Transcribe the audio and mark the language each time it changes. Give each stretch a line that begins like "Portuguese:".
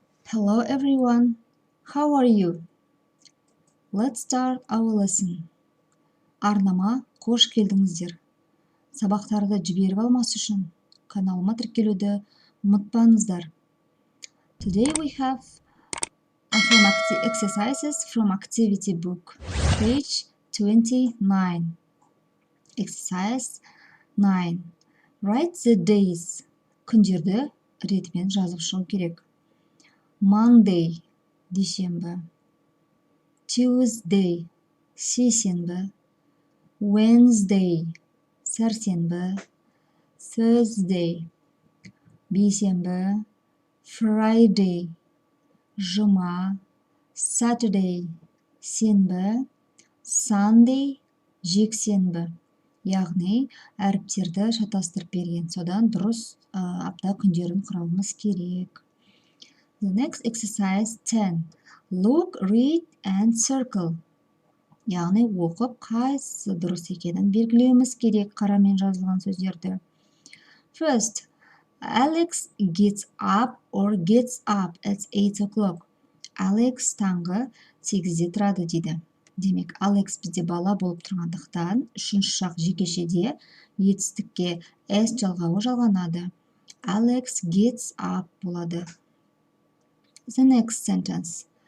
English: Hello everyone, how are you? Let's start our lesson.
Kazakh: Арнама қош келдіңіздер. Сабақтарды жіберіп алмас үшін каналыма тіркелуді ұмытпаңыздар.
English: Today we have exercises from activity book, page 29. Exercise 9. Write the days.
Kazakh: Күндерді ретімен жазып шығу керек. Monday, дүйсенбі. Tuesday, сейсенбі. Wednesday, сәрсенбі. Thursday, бейсенбі. Friday, жұма. Saturday, сенбі. Sunday, жексенбі. Яғни әріптерді шатастырып берген, содан дұрыс апта күндерін құрауымыз керек.
English: The next exercise 10. Look, read and circle.
Kazakh: Яғни оқып, қайсысы дұрыс екенін белгілеуіміз керек қарамен жазылған сөздерді.
English: First, Alex gets up or gets up at 8 o'clock.
Kazakh: Alex таңғы 8-де тұрады дейді. Демек, Alex бізде бала болып тұрғандықтан, үшінші шақ жекешеде етістікке S жалғауы жалғанады.
English: Alex gets up болады. The next sentence.